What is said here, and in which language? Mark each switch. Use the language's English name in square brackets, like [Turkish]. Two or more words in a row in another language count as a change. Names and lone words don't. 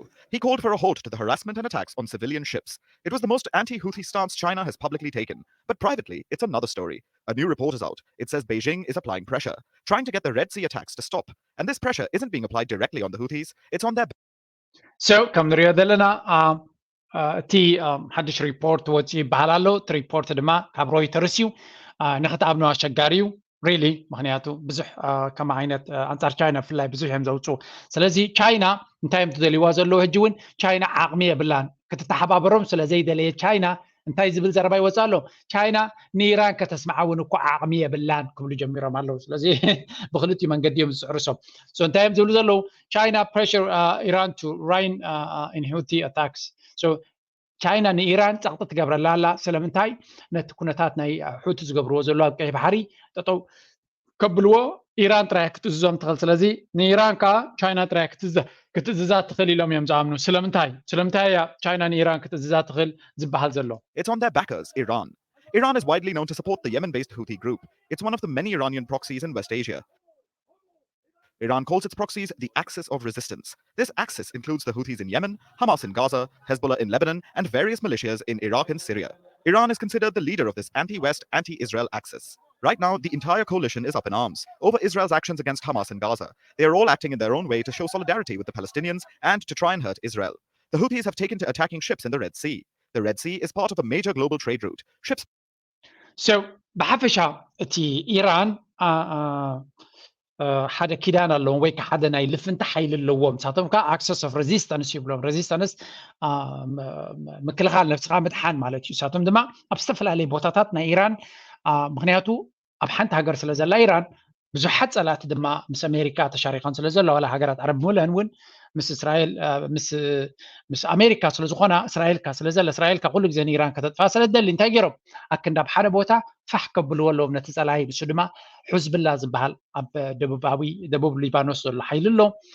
[English] He called for a halt to the harassment and attacks on civilian ships. It was the most anti-Houthi stance China has publicly taken. But privately, it's another story. A new report is out. It says Beijing is applying pressure, trying to get the Red Sea attacks to stop. And this pressure isn't being applied directly on the Houthis. It's on their... So, [Tigrinya] ከም ንሪኦ ዘለና እቲ ሓድሽ ሪፖርት ወፂ ይበሃል ኣሎ እቲ ሪፖርት ድማ ካብ ሮይተርስ እዩ ንኽትኣምኖ ኣሸጋሪ እዩ really ምክንያቱ ብዙሕ ከም ዓይነት ኣንጻር ቻይና ብፍላይ ብዙሕ እዮም ዘውፅኡ ስለዚ ቻይና እንታይ እዮም ትደልይዋ ዘለዉ ሕጂ እውን ቻይና ዓቕሚ የብላን ክትተሓባበሮም ስለ ዘይደለየ ቻይና እንታይ ዝብል ዘረባ ይወፅእ ኣሎ ቻይና ንኢራን ከተስማዓ እውን እኳ ዓቕሚ የብላን ክብሉ ጀሚሮም ኣለዉ ስለዚ ብክልቲኡ መንገዲ እዮም ዝፅዕርሶም እንታይ እዮም ዝብሉ ዘለዉ ቻይና [English] pressure Iran to rein in Houthi attacks [Tigrinya] so ቻይና ንኢራን ፀቕጢ ትገብረላ ኣላ ስለምንታይ ነቲ ኩነታት ናይ ሕቲ ዝገብርዎ ዘሎ ኣብ ቀይሕ ባሕሪ ጠጠው ከብልዎ ኢራን ጥራይ ክትእዝዞም ትኽእል ስለዚ ንኢራን ከዓ ቻይና ጥራይ ክትእዝዛ ትኽእል ኢሎም እዮም ዝኣምኑ ስለምንታይ እያ ቻይና ንኢራን ክትእዝዛ ትኽእል ዝበሃል ዘሎ [English] It's on their backers, Iran. Iran is widely known to support the Yemen-based Houthi group. It's one of the many Iranian proxies in West Asia. Iran calls its proxies the axis of resistance. This axis includes the Houthis in Yemen, Hamas in Gaza, Hezbollah in Lebanon, and various militias in Iraq and Syria. Iran is considered the leader of this anti-West, anti-Israel axis. Right now, the entire coalition is up in arms over Israel's actions against Hamas in Gaza. They are all acting in their own way to show solidarity with the Palestinians and to try and hurt Israel. The Houthis have taken to attacking ships in the Red Sea. The Red Sea is part of a major global trade route. Ships... So, [Tigrinya] ብሓፈሻ እቲ ኢራን ሓደ ኪዳን ኣለዎም ወይ ሓደ ናይ ልፍንቲ ሓይሊ ኣለዎም ንሳቶም ከዓ [English] axis of resistance [Tigrinya] ይብሎም ሬዚስታንስ ምክልኻል ነፍስኻ ምድሓን ማለት እዩ ንሳቶም ድማ ኣብ ዝተፈላለዩ ቦታታት ናይ ኢራን ምክንያቱ ኣብ ሓንቲ ሃገር ስለ ዘላ ኢራን ብዙሓት ፀላእቲ ድማ ምስ ኣሜሪካ ተሻሪኾን ስለ ዘላ ዋላ ሃገራት ዓረብ ሙለን እውን ምስ እስራኤል ምስ ኣሜሪካ ስለ ዝኾና እስራኤልካ ስለ ዘላ እስራኤልካ ኩሉ ግዜ ንኢራን ከተጥፋ ስለ ትደሊ እንታይ ገይሮም ኣክንዳ ኣብ ሓደ ቦታ ፋሕ ከብልዎ ኣለዎም ነቲ ፀላኢ ንሱ ድማ ሑዝብላ ዝበሃል ኣብ ደቡብ ሊባኖስ ዘሎ ሓይሊ ኣሎ